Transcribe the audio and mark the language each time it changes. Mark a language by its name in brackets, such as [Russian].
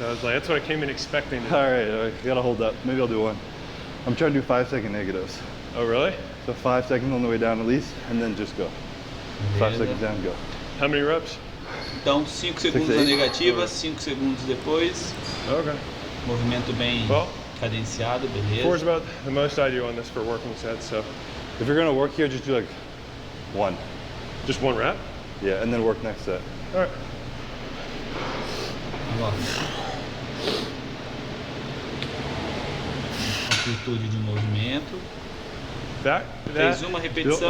[English] I was like, that's what I came in expecting. All right, I gotta hold up. Maybe I'll do one. I'm trying to do 5-second negatives. Oh, really? So 5 seconds on the way down at least, and then just go. 5 seconds down, go. How many reps? [Portuguese] Então 5 segundos na negativa, 5 segundos depois. [English] Okay. [Portuguese] Movimento bem cadenciado, [English] 4 is about the most I do on this for working sets. So If you're gonna work here, just do like 1. just 1 rep? Yeah, and then work next set. All right. [Portuguese] Agora. Amplitude de movimento. Fez uma repetição,